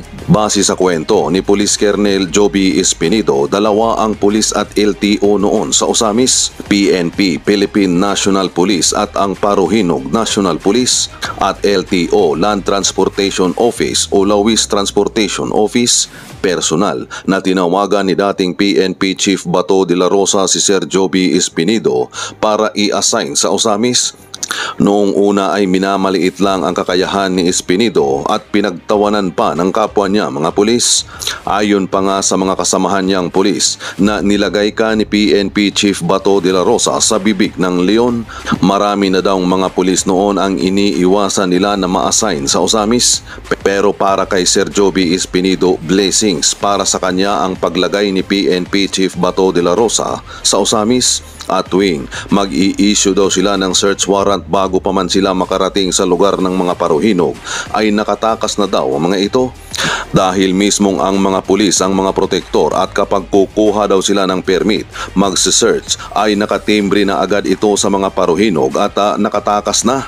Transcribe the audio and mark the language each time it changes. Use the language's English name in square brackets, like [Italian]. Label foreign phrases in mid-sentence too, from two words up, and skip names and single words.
[Filipino] Base sa kwento ni Police Colonel Joby Espinido, dalawa ang pulis at LTO noon sa Usamis, PNP, Philippine National Police at ang Paruhinog National Police at LTO, Land Transportation Office o Lawis Transportation Office, personal na tinawagan ni dating PNP Chief Bato de la Rosa si Sir Joby Espinido para i-assign sa Usamis. Noong una ay minamaliit lang ang kakayahan ni Espinido at pinagtawanan pa ng kapwa niya mga pulis. Ayon pa nga sa mga kasamahan niyang pulis na nilagay ka ni PNP Chief Bato de la Rosa sa bibig ng leon. Marami na daw mga pulis noon ang iniiwasan nila na ma-assign sa Usamis. Pero para kay Sir Joby Espinido, blessings para sa kanya ang paglagay ni PNP Chief Bato de la Rosa sa Usamis. At tuwing mag-i-issue daw sila ng [English] search warrant [Filipino] bago pa man sila makarating sa lugar ng mga paruhinog, ay nakatakas na daw ang mga ito. Dahil mismong ang mga pulis ang mga protektor at kapag kukuha daw sila ng permit, magse-search ay nakatimbre na agad ito sa mga paruhinog at nakatakas na.